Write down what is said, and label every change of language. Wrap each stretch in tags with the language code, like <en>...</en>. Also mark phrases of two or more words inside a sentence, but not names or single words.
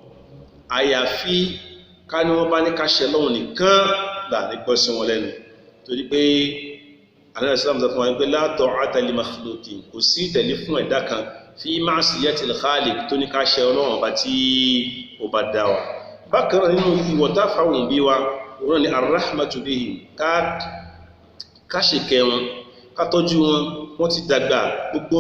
<yo>Àyàfi ká ní wọ́n bá ní ká ṣẹ lọ́wọ́ nìkan là ní gbọ́ sí wọn lẹ́nu. Torí pé Ànábì</yo> <ar>صلى الله عليه وسلم</ar> <yo>sọ fún wa pé</yo> <ar>لا طاعة لمخلوق,</ar> <yo>kò sí ìtẹ̀lé fún ẹ̀dá kan</yo> <ar>في معصية الخالق,</ar> <yo>tó ní ká ṣẹ Ọlọ́run ọba tí ó bá dá wa. Bákan náà nínú ìwọ̀ta fáwọn òbí wa òun ni</yo> <ar>الرحمة بهم</ar> <yo>ká ṣèkẹ́ wọn ká tọ́jú wọn wọ́n ti dàgbà gbogbo ohun</yo>